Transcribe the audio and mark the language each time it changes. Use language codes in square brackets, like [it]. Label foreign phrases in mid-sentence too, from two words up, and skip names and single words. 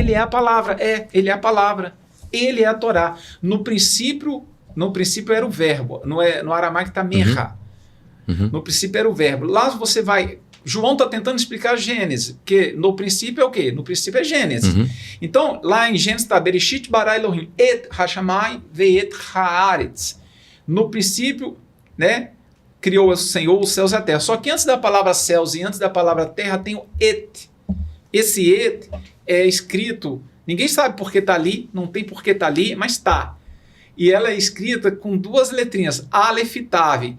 [pt] Ele é a palavra, ele é a palavra. Ele é a Torá. No princípio era o verbo. No aramaico está merra. No princípio era o verbo. Lá você vai... João está tentando explicar Gênesis, porque no princípio é o quê? No princípio é Gênesis. Então, lá em Gênesis está [he] בראשית ברא אלהים את השמים ואת הארץ. [pt] No princípio, né, criou o Senhor os céus e a terra. Só que antes da palavra céus e antes da palavra terra tem o et. Esse et é escrito... Ninguém sabe por que está ali, não tem por que está ali, mas está. E ela é escrita com 2 letrinhas, Aleph e Tav.